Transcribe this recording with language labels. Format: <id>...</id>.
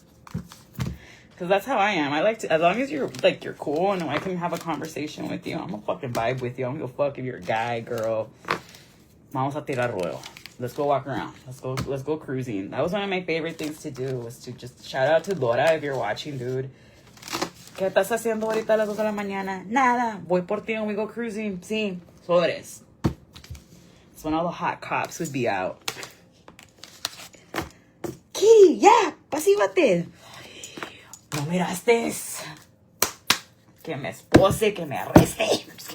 <en>Because that's how I am. I like to, as long as you're, like, you're cool and I can have a conversation with you, I'm gonna fucking vibe with you. I'm gonna fuck if you're a guy, girl.</en> <es>Vamos a tirar rollo.</es> <en>Let's go walk around. Let's go cruising. That was one of my favorite things to do, was to just shout out to Dora if you're watching, dude.</en> <es>¿Qué estás haciendo ahorita a las 2 de la mañana? Nada. Voy por ti</es> <en>and we go cruising.</en> <es>Sí. Sobres.</es> <en>That's when all the hot cops would be out.</en> <es>Kitty, ya, pasívate. No miraste. Que me espose, que me arreste.</es>